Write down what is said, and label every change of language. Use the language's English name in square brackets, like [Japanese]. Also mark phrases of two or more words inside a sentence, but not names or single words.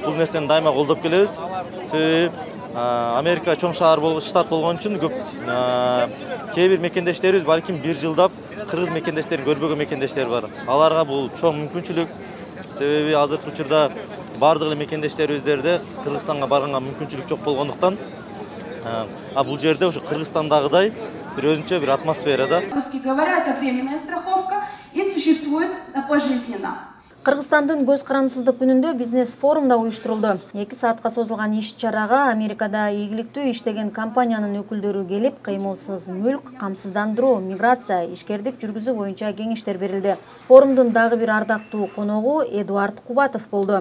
[Kyrgyz] Бул нерсени дайыма колдоп келебиз. Себеби Америка чоң шаар штат болгон үчүн көп кээ бир мекендештерибиз балким бир жылдап кыргыз мекендештерин көрбөгөн мекендештер бар. Аларга бул чоң мүмкүнчүлүк. Себеби азыркы учурда бардык эле мекендештерибиздерде Кыргызстанга барганга мүмкүнчүлүк жок болгондуктан бул жерде ошо Кыргызстандагыдай бир өзүнчө бир атмосферада. [Russian] Русские говорят, это временная страховка и существует пожизненно. [Kyrgyz] Кыргызстандын көз карансыздык күнүндө бизнес форум да уюштурулду. 2 саатка созулган иш-чарага Америкада ийгиликтүү иштеген компаниянын өкүлдөрү келип, кыймылсыз мүлк, камсыздандыруу, миграция, ишкердик жүргүзүү боюнча кеңештер берилди. Форумдун дагы бир ардактуу коногу Эдуард Кубатов болду.